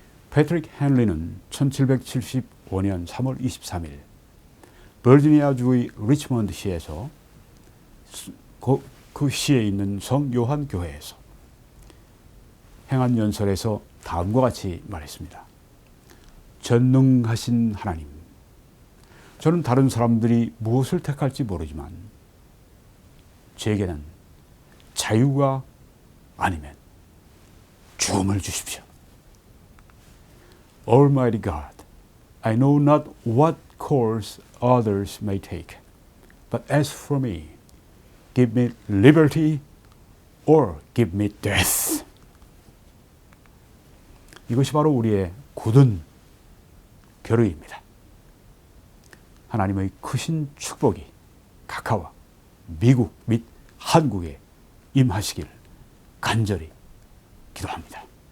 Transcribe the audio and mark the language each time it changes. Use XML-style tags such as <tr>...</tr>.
<ko>패트릭 헨리는 1775년 3월 23일 버지니아주의 리치먼드시에서 그 시에 있는 성 요한 교회에서 행한 연설에서 다음과 같이 말했습니다. 전능하신 하나님, 저는 다른 사람들이 무엇을 택할지 모르지만 제게는 자유가 아니면 죽음을 주십시오.</ko> <en>Almighty God, I know not what course others may take, but as for me, give me liberty or give me death.</en> <ko>이것이 바로 우리의 굳은 결의입니다. 하나님의 크신 축복이 각하와 미국 및 한국에 임하시길 간절히 기도합니다.</ko>